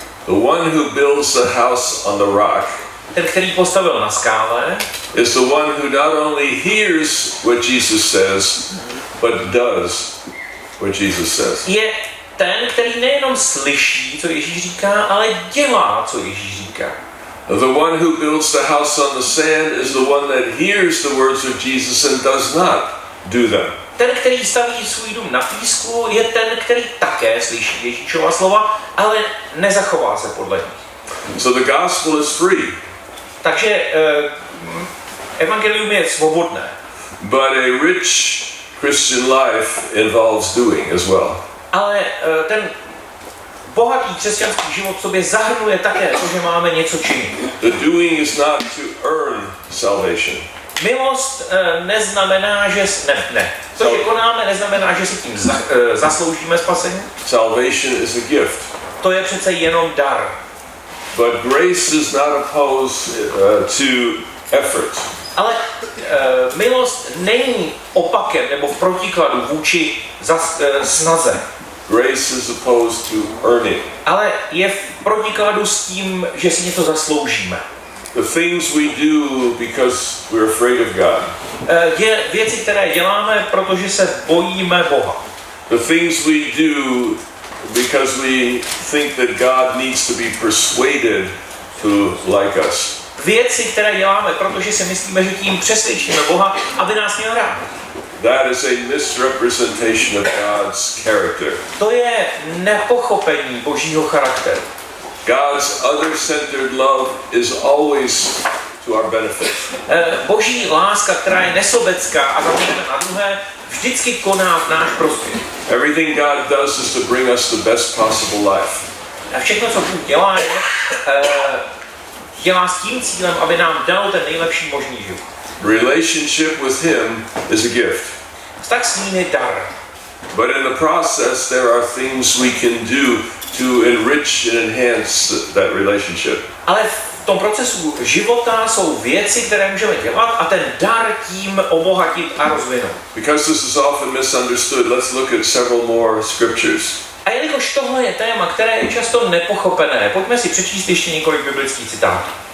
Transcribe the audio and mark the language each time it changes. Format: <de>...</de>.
<en>The one who builds a house on the rock</en> <cs>Ten, který postavil na skále,</cs> <en>is the one who not only hears what Jesus says, but does what Jesus says.</en> <cs>je ten, který nejenom slyší, co Ježíš říká, ale dělá, co Ježíš říká.</cs> <en>The one who builds the house on the sand is the one that hears the words of Jesus and does not do them.</en> <cs>Ten, který staví svůj dům na písku, je ten, který také slyší Ježíšova slova, ale nezachová se podle nich.</cs> <en>So the gospel is free,</en> <cs>Takže evangelium je svobodné,</cs> <en>but a rich Christian life involves doing as well.</en> <cs>ale ten bohatý křesťanský život v sobě zahrnuje také to, že máme něco činit.</cs> <en>The doing is not to earn salvation.</en> <cs>Milost neznamená, že to, že konáme, neznamená, že si tím zasloužíme spasení.</cs> <en>Salvation is a gift.</en> <cs>To je přece jenom dar.</cs> <en>But grace is not opposed to effort.</en> <cs>Ale milost není opakem nebo v protikladu vůči snaze.</cs> <en>Grace is opposed to earning.</en> <cs>Ale je v protikladu s tím, že si něco zasloužíme.</cs> <en>The things we do because we're afraid of God.</en> <cs>Je věci, které děláme, protože se bojíme Boha.</cs> <en>The things we do because we think that God needs to be persuaded to like us.</en> <cs>Věci, které děláme, protože si myslíme, že tím přesvědčíme Boha, aby nás měl rád.</cs> <en>That is a misrepresentation of God's character.</en> <cs>To je nepochopení Božího charakteru.</cs> <en>God's other-centered love is always to our benefit.</en> <cs>Boží láska, která je nesobecká a zaměřená na druhé, vždycky koná v náš prospěch.</cs> <en>Everything God does is to bring us the best possible life.</en> <cs>A všechno, co Bůh dělá, dělá s tím cílem, aby nám dal ten nejlepší možný život.</cs> <en>Relationship with Him is a gift.</en> <cs>Tak s ním je dar.</cs> <en>But in the process, there are things we can do to enrich and enhance that relationship.</en> <cs>Ale v tom procesu života jsou věci, které můžeme dělat a ten dar tím obohatit a rozvinout.</cs> <en>Because this is often misunderstood, let's look at several more scriptures.</en> <cs>A jelikož tohle je téma, které je často nepochopené, pojďme si přečíst ještě několik biblických citátů.</cs>